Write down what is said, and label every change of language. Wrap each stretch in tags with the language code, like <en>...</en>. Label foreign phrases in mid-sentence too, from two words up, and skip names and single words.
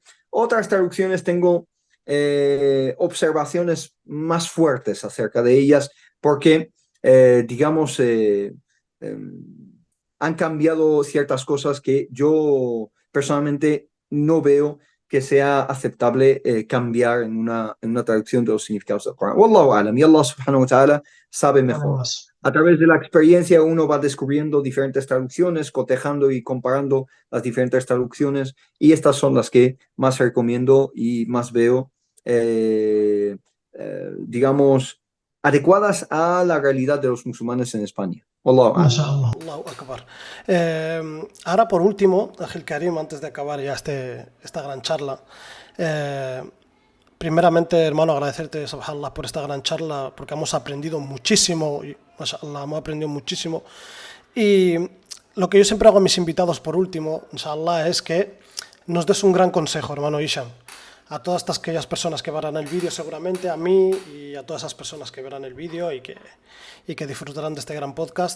<es>Otras traducciones tengo observaciones más fuertes acerca de ellas, porque, digamos, han cambiado ciertas cosas que yo personalmente no veo que sea aceptable cambiar en una traducción de los significados del Corán.</es> <ar>والله أعلم, y الله سبحانه وتعالى</ar> <es>sabe mejor. A través de la experiencia uno va descubriendo diferentes traducciones, cotejando y comparando las diferentes traducciones, y estas son las que más recomiendo y más veo, digamos, adecuadas a la realidad de los musulmanes en España.</es> <ar>والله أعلم. الله أكبر.</ar> <es>Ahora, por último, Ángel Karim, antes de acabar ya esta gran charla, primeramente, hermano, agradecerte, subhanallah, por esta gran charla, porque hemos aprendido muchísimo, mashallah, hemos aprendido muchísimo. Y lo que yo siempre hago a mis invitados, por último, inshallah, es que nos des un gran consejo, hermano Hisham, a todas aquellas personas que verán el vídeo, seguramente, a mí y a todas esas personas que verán el vídeo y que disfrutarán de este gran podcast.</es>